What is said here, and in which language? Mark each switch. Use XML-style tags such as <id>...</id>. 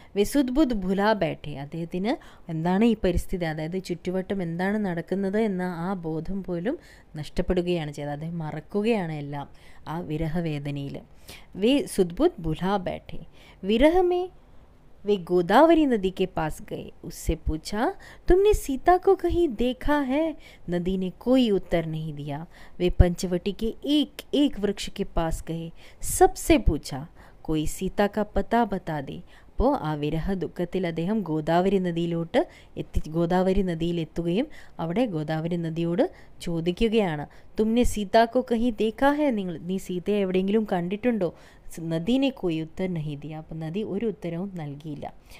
<hi>വെസുദ്ബുദ് ഭുലാ ബേട്ടെ,</hi> <ml>അദ്ദേഹത്തിന് എന്താണ് ഈ പരിസ്ഥിതി, അതായത് ചുറ്റുവട്ടം എന്താണ് നടക്കുന്നത് എന്ന ആ ബോധം പോലും നഷ്ടപ്പെടുകയാണ് ചെയ്തത്. അദ്ദേഹം മറക്കുകയാണ് എല്ലാം ആ വിരഹവേദനയിൽ.</ml> <hi>വേ സുദ്ബുദ് ഭുലാ ബേട്ടെ. വിരഹമേ वे गोदावरी नदी के पास गए. उससे पूछा, तुमने सीता को कहीं देखा है? नदी ने कोई उत्तर नहीं दिया. वे पंचवटी के एक एक वृक्ष के पास गए. सबसे पूछा, कोई सीता का पता बता दे.</hi> <ml>അപ്പോൾ ആ വിരഹ ദുഃഖത്തിൽ അദ്ദേഹം ഗോദാവരി നദിയിലെത്തുകയും അവിടെ ഗോദാവരി നദിയോട് ചോദിക്കുകയാണ്,</ml> <hi>തുമ്നെ സീതാക്കോ കഹി ദേഖാ ഹെ,</hi> <ml>നീ സീതയെ എവിടെയെങ്കിലും കണ്ടിട്ടുണ്ടോ?</ml> <hi>നദീനെ കോയി ഉത്തർ നഹി ദിയ.</hi> <ml>അപ്പം നദി ഒരു ഉത്തരവും നൽകിയില്ല.</ml>